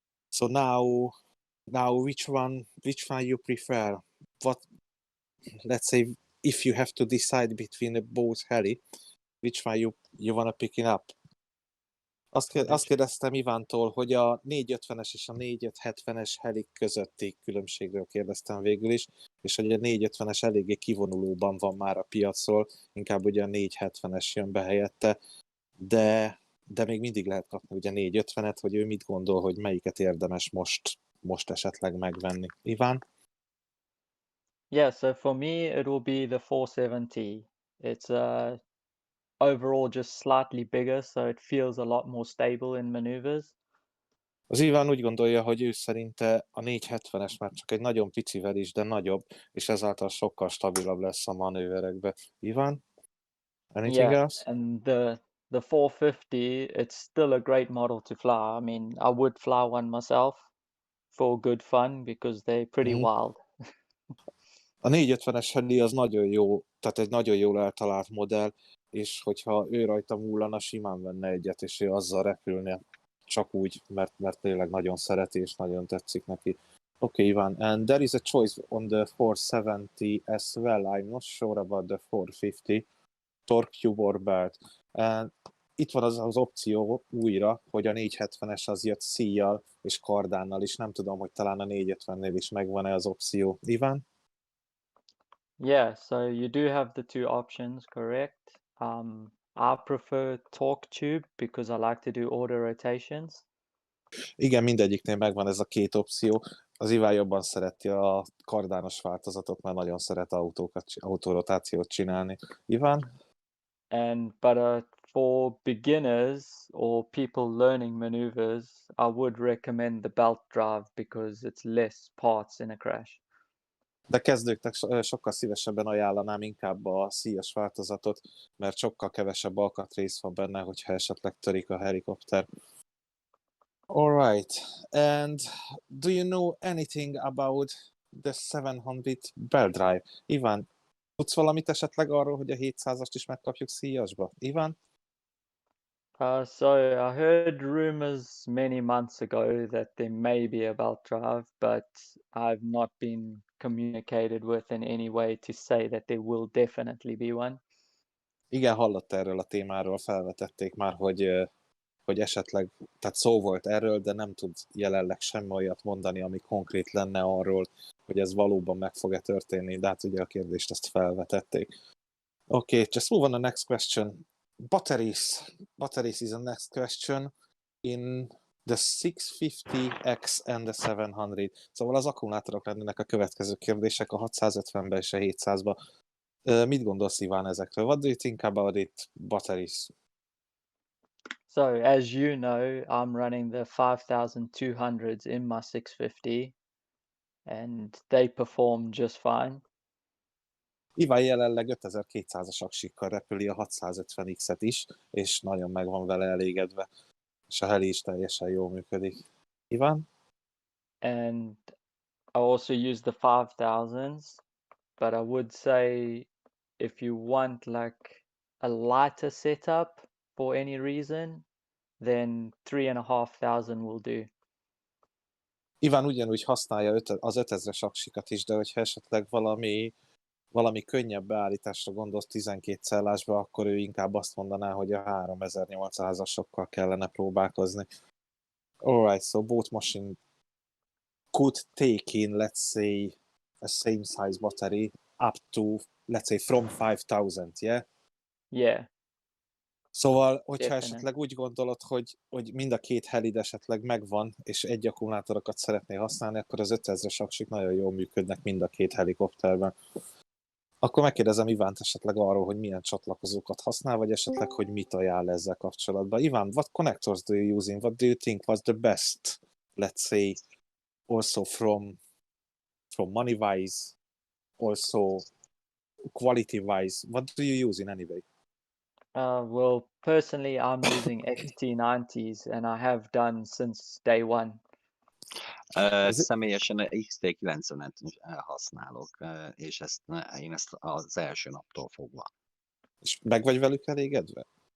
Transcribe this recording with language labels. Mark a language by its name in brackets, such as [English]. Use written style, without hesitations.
[English] So now which one you prefer? Let's say if you have to decide between both Heli, which one you wanna pick it up? [Hungarian] Azt kérdeztem Ivántól, hogy a 450-es és a 4570-es Helik közötti különbségről kérdeztem végül is, és hogy a 450-es eléggé kivonulóban van már a piacról, inkább ugye a 470-es jön be helyette, de még mindig lehet kapni ugye 450-et, hogy ő mit gondol, hogy melyiket érdemes most esetleg megvenni. Iván? [English] Yeah, so for me, it will be the 470. It's overall just slightly bigger, so it feels a lot more stable in maneuvers. [Hungarian] Az Iván úgy gondolja, hogy ő szerinte a 470-es már csak egy nagyon picivel is, de nagyobb, és ezáltal sokkal stabilabb lesz a manőverekbe. [English] Iván? Anything else? And the 450, it's still a great model to fly. I mean, I would fly one myself for good fun because they're pretty wild. [Hungarian] A 450-es Heli az nagyon jó, tehát egy nagyon jól eltalált modell, és hogyha ő rajta múlana, simán venne egyet, és ő azzal repülne, csak úgy, mert tényleg nagyon szereti, és nagyon tetszik neki. [English] Okay, Ivan, and there is a choice on the 470 as well. I'm not sure about the 450. Torque tube or belt. And [Hungarian] itt van az opció újra, hogy a 470-es az jött szíjjal és kardánnal is. Nem tudom, hogy talán a 450-nél is megvan-e az opció. Iván? [English] Yeah, so you do have the two options, correct? I prefer torque tube because I like to do auto rotations. [Hungarian] Igen, mindegyiknél megvan ez a két opció. Az Iván jobban szereti a kardános változatot, mert nagyon szeret autórotációt csinálni. Iván? [English] But for beginners or people learning maneuvers, I would recommend the belt drive because it's less parts in a crash. [Hungarian] De kezdőknek sokkal szívesebben ajánlanám inkább a szíjas változatot, mert sokkal kevesebb alkatrész van benne, hogyha esetleg törik a helikopter. [English] Alright, and do you know anything about the 700 belt drive? [Hungarian] Iván, tudsz valamit esetleg arról, hogy a 700-ast is megkapjuk szíjasba? Iván? [English] So I heard rumors many months ago that there may be a belt drive, but I've not been communicated with in any way to say that there will definitely be one. [Hungarian] Igen, hallott erről a témáról, felvetették már, hogy esetleg, tehát szó volt erről, de nem tud jelenleg semmi olyat mondani, ami konkrét lenne arról, hogy ez valóban meg fog-e történni, de hát ugye a kérdést ezt felvetették. [English] Okay, just move on to the next question. Batteries. Batteries is the next question in the 650X and the 700. [Hungarian] Szóval az akkumulátorok lennének a következő kérdések a 650-ben és a 700-ban. Mit gondolsz, Iván, ezekről? [English] What do you think about it, batteries? So as you know, I'm running the 5200s in my 650 and they perform just fine. [Hungarian] Iván jelenleg 5200-as aksikkal repüli a 650X-et is, és nagyon meg van vele elégedve. És a heli is teljesen jól működik. Iván? [English] And I also use the 5000s, but I would say if you want like a lighter setup for any reason, then 3500 will do. [Hungarian] Iván ugyanúgy használja az 5000-es aksikat is, de hogyha esetleg valami könnyebb beállításra gondolsz 12 cellásba, akkor ő inkább azt mondaná, hogy a 3800-asokkal kellene próbálkozni. [English] Alright, so both machine could take in, let's say, a same size battery up to, let's say, from 5000, yeah? Yeah. [Hungarian] Szóval, hogyha [English] Definitely. [Hungarian] esetleg úgy gondolod, hogy mind a két helid esetleg megvan, és egy akkumulátorokat szeretnél használni, akkor az 5000-es aksik nagyon jól működnek mind a két helikopterben. Akkor megkérdezem Ivánt esetleg arról, hogy milyen csatlakozókat használ, vagy esetleg, hogy mit ajánl ezzel kapcsolatban. [English] Iván, what connectors do you using? What do you think was the best, let's say, also from money-wise, also quality-wise? What do you use in any way? Well, personally, I'm using XT90s and I have done since day one. [Hungarian] Személyesen XT90-et használok, és én ezt az első naptól fogva. És meg vagy velük elégedve?